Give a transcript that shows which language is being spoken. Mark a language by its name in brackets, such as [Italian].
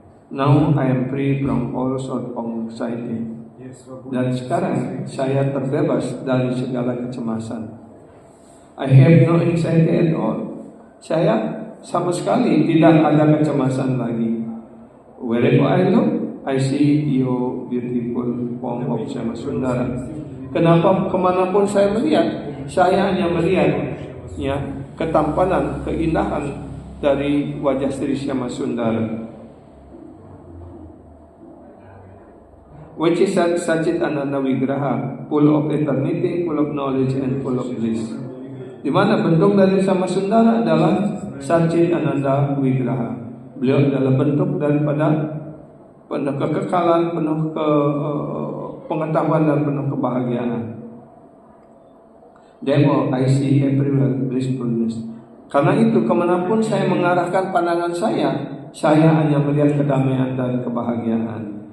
[English] Now I am free from all sort of anxiety. [Indonesian] Dan sekarang saya terbebas dari segala kecemasan. [English] I have no anxiety at all. [Indonesian] Saya sama sekali tidak ada kecemasan lagi. [English] Wherever I look, I see your beautiful form of Syama Sundara. [Indonesian] Kenapa kemanapun saya melihat, saya hanya melihat ya ketampanan, keindahan dari wajah Sri Syama Sundara. [English] Which is Sajit Ananda Vigraha, full of eternity, full of knowledge and full of bliss. [Indonesian] Di mana bentuk dari Syama Sundara adalah Sajit Ananda Vigraha. Beliau adalah bentuk daripada penuh kekekalan, penuh pengetahuan dan penuh kebahagiaan. [English] Therefore, I see everywhere blissfulness. [Indonesian] Karena itu, kemanapun saya mengarahkan pandangan saya hanya melihat kedamaian dan kebahagiaan.